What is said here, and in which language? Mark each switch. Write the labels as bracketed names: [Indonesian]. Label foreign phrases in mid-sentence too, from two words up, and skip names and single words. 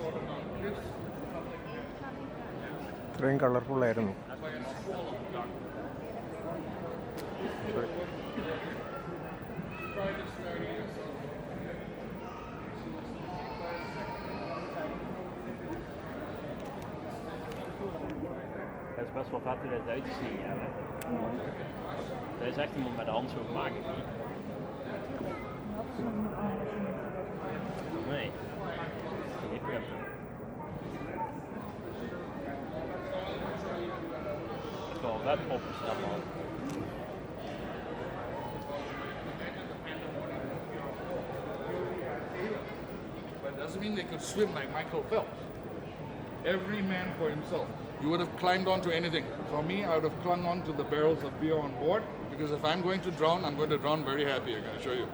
[Malayalam] ഇത്രയും കളർഫുള്ളായിരുന്നു. [Dutch] Het is best wel vet hoe het eruit te zien. Dat is echt iemand met de hand zo gemaakt. Nee. Het is wel vet opgesteld, man. [English] But it doesn't mean they could swim like Michael Phelps. Every man for himself. You would have climbed onto anything. For me, I would have clung on to the barrels of beer on board, because if I'm going to drown, I'm going to drown very happy, I'm going to show you.